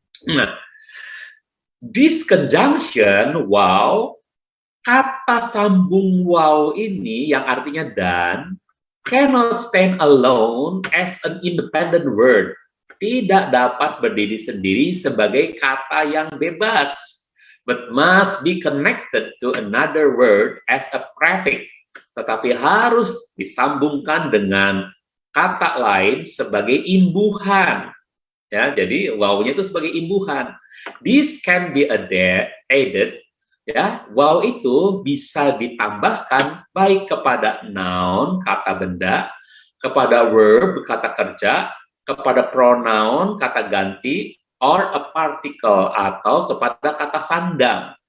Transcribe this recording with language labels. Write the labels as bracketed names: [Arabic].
[Indonesian] Nah, [English] this conjunction wow, [Indonesian] kata sambung wow ini yang artinya dan, [English] cannot stand alone as an independent word, [Indonesian] tidak dapat berdiri sendiri sebagai kata yang bebas. [English] but must be connected to another word as a prefix. [Indonesian] Tetapi harus disambungkan dengan kata lain sebagai imbuhan. Ya, jadi wow-nya itu sebagai imbuhan. [English] This can be added. [Indonesian] Ya, wow itu bisa ditambahkan baik kepada noun, kata benda, kepada verb, kata kerja, kepada pronoun, kata ganti, [English] or a particle, [Indonesian] atau kepada kata sandang.